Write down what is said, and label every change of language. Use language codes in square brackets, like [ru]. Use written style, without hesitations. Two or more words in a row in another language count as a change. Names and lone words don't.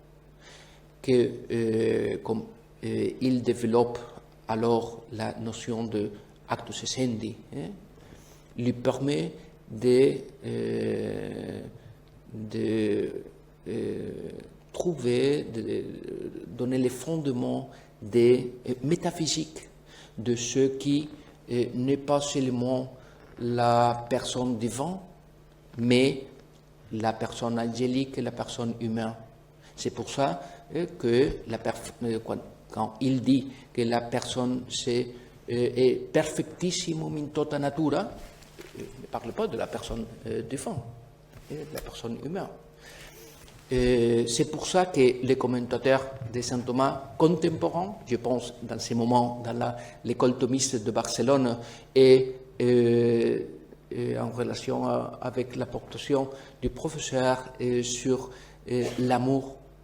[fr] que, comme il développe alors la notion de [la] actus essendi, [fr] lui permet de trouver, de donner les fondements des métaphysiques de ce qui n'est pas seulement la personne divine, mais la personne angélique et la personne humaine. C'est pour ça que quand il dit que la personne est [la] perfectissimum in tota natura, [fr] il ne parle pas de la personne divine, de la personne humaine. C'est pour ça que les commentateurs de saint Thomas contemporains, je pense dans ces moments dans l'école thomiste de Barcelone et en relation avec l'apportation du professeur sur l'amour.